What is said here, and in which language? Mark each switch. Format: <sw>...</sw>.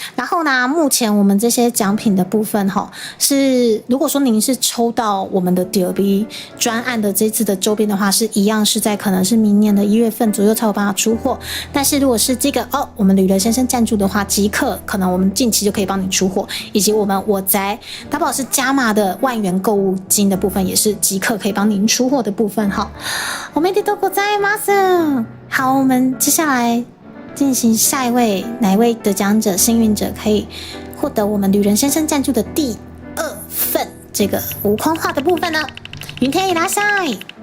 <zh>然后呢，目前我们这些奖品的部分是如果说您是抽到我们的 DOB 专案的这次的周边的话，是一样是在可能是明年的1月份左右才有办法出货。但是如果是这个我们旅人先生赞助的话，即刻可能我们近期就可以帮你出货，以及我宅打宝是加码的万元购物金的部分，也是即刻可以帮您出货的部分哈。</zh> <ja>おめでとうございます。</ja> <zh>好，我们接下来进行下一位，哪一位得奖者、幸运者可以获得我们旅人先生赞助的第2份这个无框画的部分呢？云天</zh> <ja>いらっしゃい。</ja>